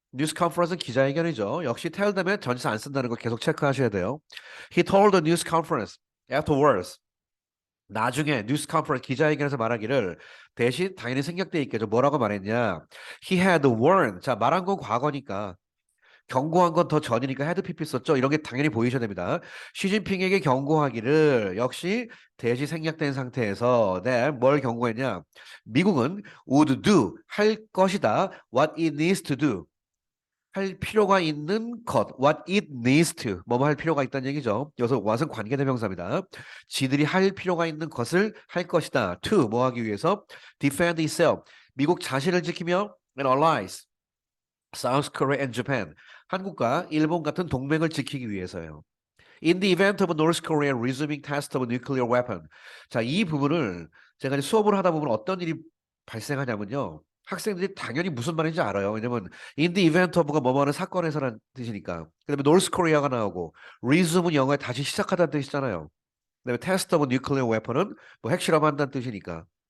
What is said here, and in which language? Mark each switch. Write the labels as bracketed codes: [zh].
[ko] 뉴스 컨퍼런스는 기자회견이죠. 역시 tell 되면 전치사 안 쓴다는 거 계속 체크하셔야 돼요. [en] He told the news conference afterwards. [ko] 나중에 뉴스 컨퍼런스 기자회견에서 말하기를 대신 당연히 생략돼 있겠죠. 뭐라고 말했냐? [en] He had warned. [ko] 자, 말한 건 과거니까 경고한 건 더 전이니까 헤드 PP 썼죠. 이런 게 당연히 보이셔야 됩니다. 시진핑에게 경고하기를 역시 대시 생략된 상태에서 뭘 경고했냐? [en] 미국은 would do 할 것이다. what it needs to do [ko] 할 필요가 있는 것 [en] what it needs to [ko] 뭐뭐 할 필요가 있다는 얘기죠. 여기서 what은 관계대명사입니다. 지들이 할 필요가 있는 것을 할 것이다. [en] to 뭐 하기 위해서 defend itself [ko] 미국 자신을 지키며 [en] and allies South Korea and Japan. [ko] 한국과 일본 같은 동맹을 지키기 위해서요. [en] In the event of North Korea resuming test of nuclear weapon. [ko] 자, 이 부분을 제가 이제 수업을 하다 보면 어떤 일이 발생하냐면요. 학생들이 당연히 무슨 말인지 알아요. 왜냐면 in the event of가 뭐뭐 하는 사건에서라는 뜻이니까. 그다음에 North Korea가 나오고 resume은 영어에 다시 시작하다는 뜻이잖아요. 그다음에 test of nuclear weapon은 뭐 핵실험한다는 뜻이니까.